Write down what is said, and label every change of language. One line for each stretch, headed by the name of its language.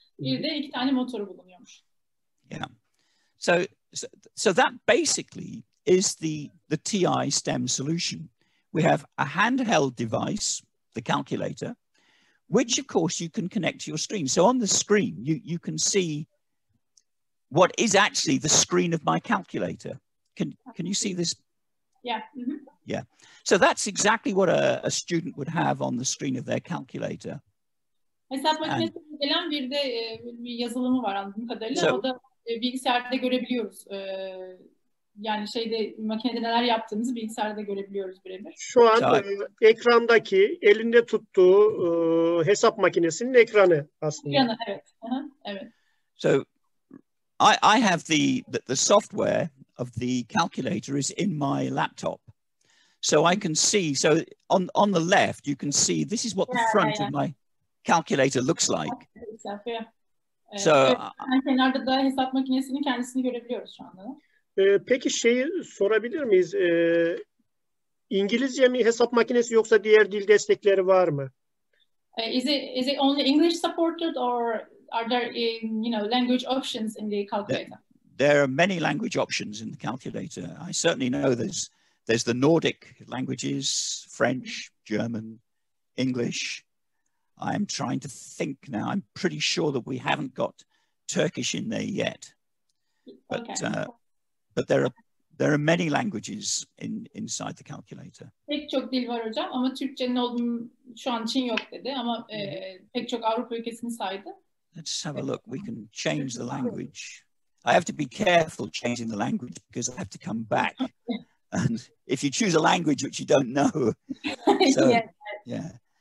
Turkish: Bir de 2 tane motoru bulunuyormuş.
English: Yeah. So that basically is the TI STEM solution. We have a handheld device, the calculator, which of course you can connect to your screen. So on the screen, you can see what is actually the screen of my calculator. Can you see this? Yeah. Yeah. So that's exactly what a student would have on the screen of their calculator.
Turkish: Hesap makinesine gelen bir de bir yazılımı var anladığım kadarıyla. O da bilgisayarda görebiliyoruz. Yani makinede neler yaptığımızı bilgisayarda görebiliyoruz birebir. Şu an ekrandaki elinde tuttuğu hesap makinesinin ekranı aslında. Ekranı, evet. Evet.
English: So I have the software of the calculator is in my laptop. So I can see, so on the left, you can see this is what the front of my calculator looks like.
Turkish: So kenarda da hesap makinesinin kendisini görebiliyoruz şu anda. Peki şeyi sorabilir miyiz? İngilizce mi hesap makinesi yoksa diğer dil destekleri var mı?
English: Is it only English supported or are there language options in the calculator? There are many language options in the calculator. I certainly know there's the Nordic languages, French, German, English. I'm trying to think now. I'm pretty sure that we haven't got Turkish in there yet. But there are many languages inside the calculator.
Turkish: Pek çok dil var hocam ama Türkçenin olduğunu şu an için yok dedi ama pek çok Avrupa ülkesini saydı.
English: Let's have a look. We can change the language. I have to be careful changing the language because I have to come back. And if you choose a language which you don't know, so yeah.